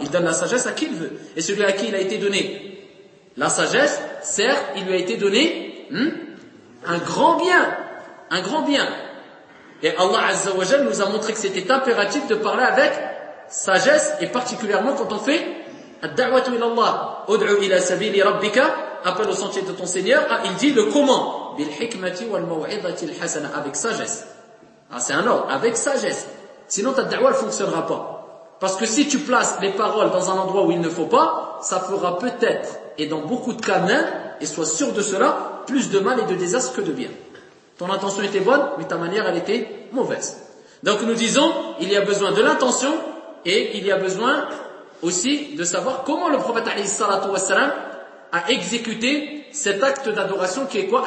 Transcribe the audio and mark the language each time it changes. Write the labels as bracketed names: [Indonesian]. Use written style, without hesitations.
[French] Il donne la sagesse à qui il veut. Et celui à qui il a été donné la sagesse, certes, il lui a été donné un grand bien. Et Allah Azza wa Jalla nous a montré que c'était impératif de parler avec sagesse et particulièrement quand on fait [Arabic] الدعوة إلى الله أدعو إلى سبيل ربك, [French] appelle au sentier de ton Seigneur. Il dit le comment. [Arabic] بِالْحِكْمَةِ وَالْمَوْعِضَةِ الْحَسَنَةِ [French] avec sagesse. C'est un ordre, avec sagesse. Sinon ta da'wah ne fonctionnera pas. Parce que si tu places les paroles dans un endroit où il ne faut pas, ça fera peut-être, et dans beaucoup de cas même, et sois sûr de cela, plus de mal et de désastre que de bien. Ton intention était bonne, mais ta manière elle était mauvaise. Donc nous disons, il y a besoin de l'intention, et il y a besoin aussi de savoir comment le prophète alayhi salatu wassalam a exécuté cet acte d'adoration qui est quoi?